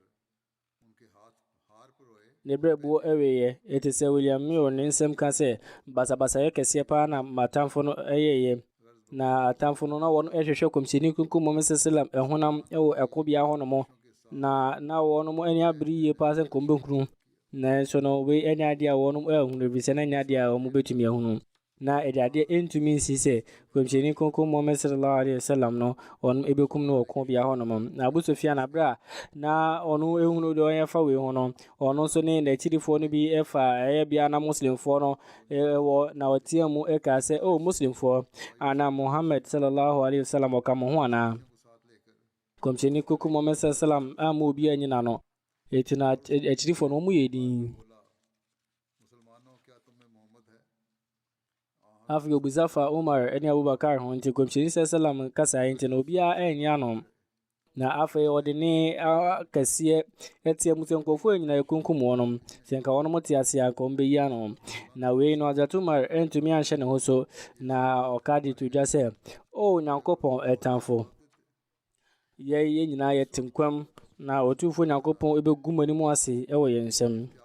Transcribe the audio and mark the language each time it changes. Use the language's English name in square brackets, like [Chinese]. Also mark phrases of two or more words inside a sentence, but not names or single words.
[Akan] ne brɛboɔ ɛwɛyɛ ɛte sɛ William Mill ne nsɛm ka sɛ basabasayɛ kɛseɛ paa na matamfo no ɛyɛyɛ na atamfo no na wɔn ɛhwehwɛ Kɔmhyɛni Kronkron Muhammad sallam ɛhonam ɛwɔ ɛko bia hɔ nom na wɔn ani abere yie paa sɛ nkɔmbɛhunu nanso no wei ɛne adeɛ a wɔn ɛhunu bi sɛ na ɛne adeɛ a wɔn bɛtumi ahunu na ɛde adeɛ ɛntumi nsi sɛ Kɔmhyɛni Kronkron Muhammad [Arabic] صلى الله عليه وسلم [Akan] no ɔno ɛbɛkum no wɔ ko bia hɔ nom na Abu Sufyan abra na ɔno ɛhunu deɛ ɔyɛ fa wei ho no ɔno nso ne n'akyirifoɔ no bi ɛfa ɛyɛ bia na muslimfoɔ no ɛwɔ na ɔteɛ mu ɛka sɛ o muslimfoɔ ana Muhammad [Arabic] صلى الله عليه وسلم [Akan] ɔka mo ho anaa Kɔmhyɛni Kronkron Muhammad sallallahu alaihi wasallam ama obi anyina no ɛti na akyirifoɔ no ɔmo yɛ din afei obusafa Umar ɛne Abubakar ho nti Kɔmhyɛni sallam kasa nti na obiara ɛnyɛ ano na afei ɔde ne kɛseɛ ɛteɛ mu sɛ nkɔfoɔ nyina yɛkunkum wɔnom sɛ nka wɔnom te ase a nka ɔmbɛyi ano na wei no Hazrat Umar ɛntumi anhyɛ ne ho so na ɔka de to dwa sɛ o Nyankopɔn ɛtamfo yɛn nyinaa yɛte nkwam na ɔtumfoɔ Nyankopɔn ɛbɛgu mu anim ase ɛwɔ yɛn nsɛm